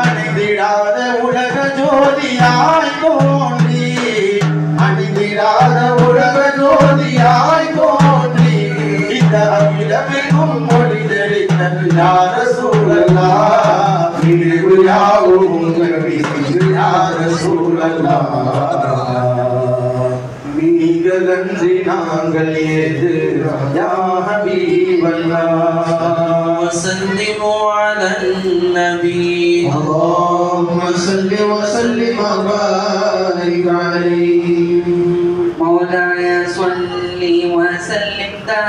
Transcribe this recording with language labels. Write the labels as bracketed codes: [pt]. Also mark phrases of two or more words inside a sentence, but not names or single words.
[ta] அணிந்திடாத உலக ஜோதியாய் தோன்றி அணிந்திடாத உலக ஜோதியாய் தோன்றி இந்த அகிலமெங்கும் மொழி தெரிந்த [ar] يا رسول الله [ta] நினைவு யாவும் உங்கள் மீது [ar] يا رسول الله [ta] நீங்கள் அன்றி நாங்கள் ஏது [ar] يا حبيب الله وسلموا على النبي اللهم صل وسلم وبارك عليه مولاي صل وسلم